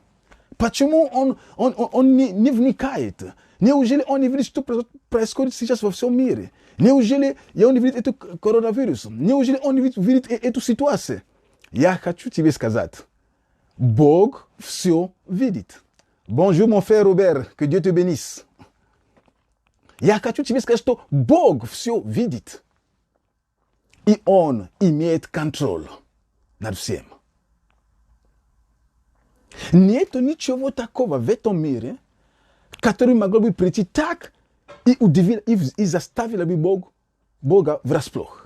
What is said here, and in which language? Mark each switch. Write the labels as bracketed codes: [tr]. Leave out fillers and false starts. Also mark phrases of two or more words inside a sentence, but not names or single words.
[ru] Почему он не вникает? Неужели он не видит, что происходит сейчас во всем мире? Неужели он не видит этот коронавирус? Неужели он не видит эту ситуацию? Я хочу тебе сказать, Бог все видит. [fr] Bonjour, mon frère Robert, que Dieu te bénisse. [ru] Я хочу тебе сказать, что Бог все видит. И Он имеет контроль над всем. Нет ничего такого в этом мире, который могло бы прийти так и заставило бы Бога врасплох.